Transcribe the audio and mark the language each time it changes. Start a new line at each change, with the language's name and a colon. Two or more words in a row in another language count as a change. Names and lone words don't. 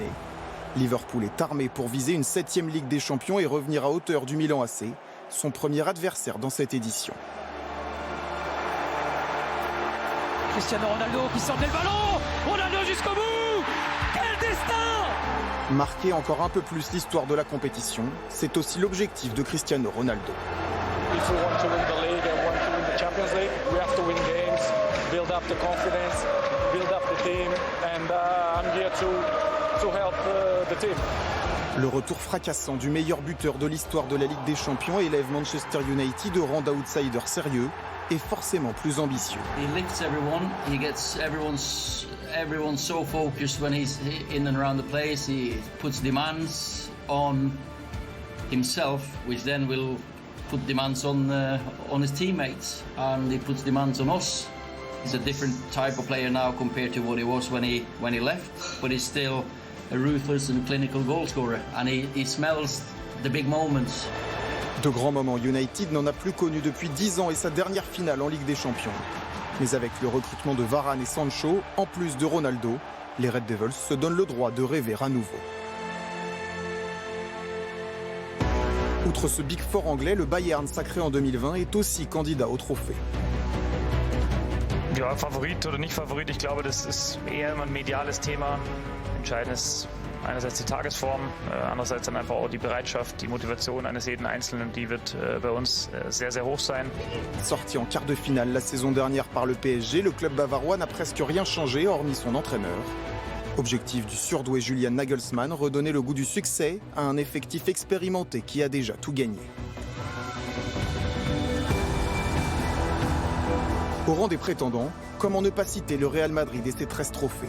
French: Liverpool est armé pour viser une 7e Ligue des Champions et revenir à hauteur du Milan AC, son premier adversaire dans cette édition. Cristiano Ronaldo qui s'en met le ballon. Ronaldo jusqu'au bout. Quel destin! Marquer encore un peu plus l'histoire de la compétition, c'est aussi l'objectif de Cristiano Ronaldo.
English: If we want to win the league and want to win the Champions League, we have to win games, build up the confidence, build up the team, and I'm here to help the team.
French: Le retour fracassant du meilleur buteur de l'histoire de la Ligue des Champions élève Manchester United au rang d'outsider sérieux et forcément plus ambitieux.
English: He lifts everyone. He gets everyone's so focused when he's in and around the place. He puts demands on himself, which then will put demands on his teammates, and he puts demands on us. He's a different type of player now compared to what he was when he left, but he's still a ruthless and clinical goal scorer, and he smells the big moments.
French: De grands moments, United n'en a plus connu depuis 10 ans et sa dernière finale en Ligue des Champions. Mais avec le recrutement de Varane et Sancho, en plus de Ronaldo, les Red Devils se donnent le droit de rêver à nouveau. Outre ce
English: Big Four
French: anglais, le Bayern, sacré en 2020, est aussi candidat au trophée.
German: Ja, Favorit oder nicht Favorit, ich glaube, das ist eher immer ein mediales Thema. Entscheidend ist einerseits die Tagesform, andererseits dann einfach auch die Bereitschaft, die Motivation eines jeden Einzelnen, die wird bei uns sehr, sehr hoch sein.
French: Sorti en quart de finale la saison dernière par le PSG, le club bavarois n'a presque rien changé hormis son entraîneur. Objectif du surdoué Julian Nagelsmann, redonner le goût du succès à un effectif expérimenté qui a déjà tout gagné. Au rang des prétendants, comment ne pas citer le Real Madrid et ses 13 trophées.